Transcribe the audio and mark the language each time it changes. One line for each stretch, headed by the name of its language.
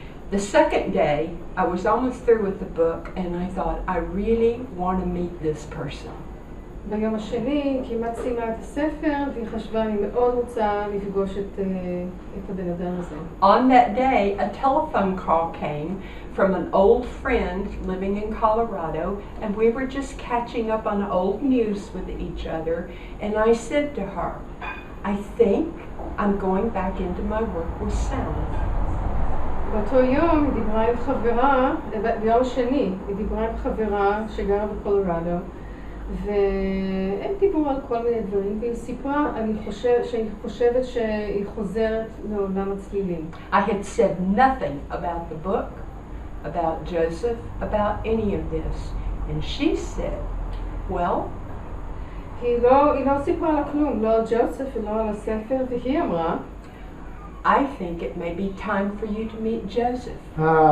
English: The second day, I was almost through with the book, and I thought, I really want to meet this person.
Hebrew: ביום השני כמעט סיימה את הספר, והיא חשבה, אני מאוד רוצה לפגוש את הבן אדם הזה.
English: On that day, a telephone call came from an old friend living in Colorado, and we were just catching up on old news with each other, and I said to her, I think I'm going back into my work with sound.
Hebrew: באותו יום היא דיברה עם חברה, ביום שני היא דיברה עם חברה שגרה בקולורדו, והם דיברו על כל מיני דברים, והיא סיפרה, שאני חושבת שהיא חוזרת לעולם הצלילים.
English: I had said nothing about the book, about Joseph, about any of this, and she said, well,
Hebrew: היא לא סיפרה לה כלום, לא על ג'וסף ולא על הספר, והיא אמרה,
English: I think it may be time for you to meet Joseph.